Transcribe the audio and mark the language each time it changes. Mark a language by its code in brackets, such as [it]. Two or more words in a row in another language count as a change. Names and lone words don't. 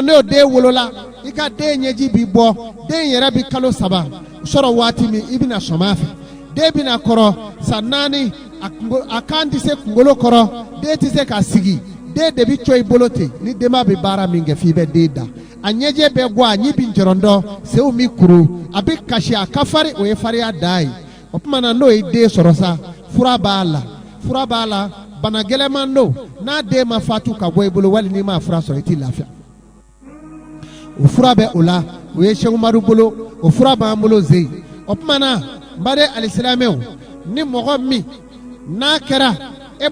[bm] n'o den wolola i ka den ɲɛji b'i bɔ den yɛrɛ bɛ kalo 3 sɔrɔ waati min i bɛna sɔm'a fɛ den bɛna kɔrɔ san 4 a kan tɛ se kunkolo kɔrɔ den tɛ se ka sigi den de bɛ cɔ i bolo ten ni denba bɛ baara min kɛ f'i bɛ den da a ɲɛjɛ bɛ bɔ a ɲi bi jɔrɔndɔ sew mi kuru a bɛ kasi a ka fari o ye fariya da ye o tuma na n'o ye den sɔrɔ sa fura b'a la bana gɛlɛman don n'a den ma fatu ka bɔ i bolo wali n'i ma fura sɔrɔ i t'i lafiya o fura bɛ o la o ye Seku Umaru bolo o fura b'an bolo zeyi o tuma na n ba de alisilamɛw ni mɔgɔ min n'a kɛra e